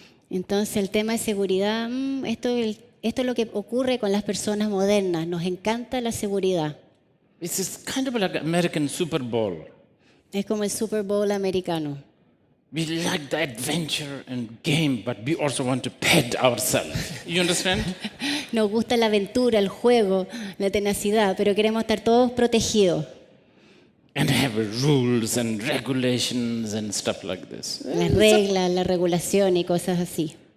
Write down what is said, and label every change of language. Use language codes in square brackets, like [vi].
[es] Entonces el tema de seguridad, esto es lo que ocurre con las personas modernas. Nos encanta la seguridad. [en] This is kind of like American Super Bowl. [es] Es como el Super Bowl americano. [en] We like the adventure and game, but we also want to pet ourselves. You understand? [es] Nos gusta la aventura, el juego, la tenacidad, pero queremos estar todos protegidos. [en] And have rules and regulations and stuff like this. [es] Las reglas, la regulación y cosas así.